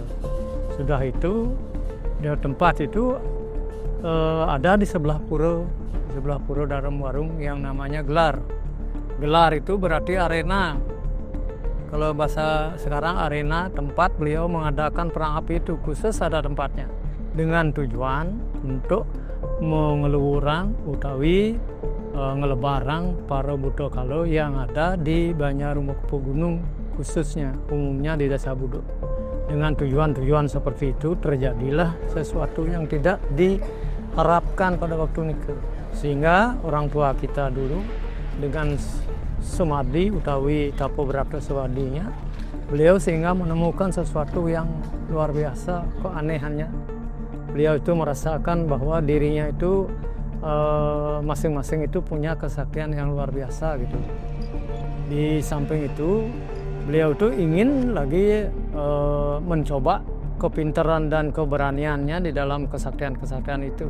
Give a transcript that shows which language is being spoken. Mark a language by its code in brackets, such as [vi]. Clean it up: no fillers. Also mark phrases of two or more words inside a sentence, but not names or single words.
[id] Sudah itu di tempat itu ada di sebelah pura dalam warung yang namanya gelar. Gelar itu berarti arena. Kalau bahasa sekarang arena, tempat beliau mengadakan perang api itu khusus ada tempatnya dengan tujuan untuk mengeluarang utawi ngelebarang para Buddha Kalo yang ada di Banjar Mukpo Gunung khususnya, umumnya di Desa Budok. dengan tujuan-tujuan seperti itu terjadilah sesuatu yang tidak diharapkan pada waktu itu. Sehingga orang tua kita dulu dengan semadi utawi tapo berata sewadinya, beliau sehingga menemukan sesuatu yang luar biasa keanehannya. Beliau itu merasakan bahwa dirinya itu masing-masing itu punya kesaktian yang luar biasa gitu. Di samping itu beliau itu ingin lagi mencoba kepintaran dan keberaniannya di dalam kesaktian-kesaktian itu.